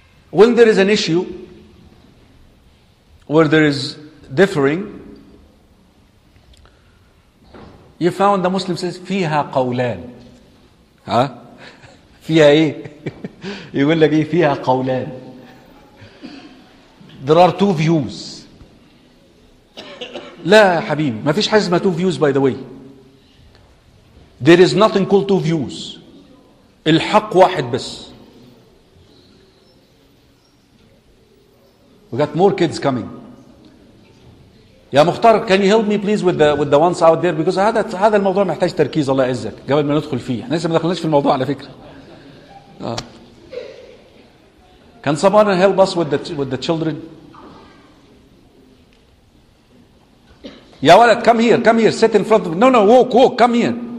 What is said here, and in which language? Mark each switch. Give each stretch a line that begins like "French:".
English: When there is an issue where there is differing, you found the Muslim says
Arabic: فيها قولان, ها فيها إيه يقول لك إيه فيها قولان.
English: There are two views.
Arabic: لا حبيبي ما فيش حاجة ما
English: two views. By the way, there is nothing called two views.
Arabic: الحق واحد بس.
English: We got more kids coming.
Arabic: يا مختار,
English: can you help me please with the ones out there, because
Arabic: هذا الموضوع محتاج تركيز الله يعزك قبل ما ندخل فيه. احنا لسه ما دخلناش في الموضوع على فكرة.
English: Can someone help us with the children?
Arabic: يا ولد,
English: come here, come here, sit in front of me. No, no, walk, walk, come here.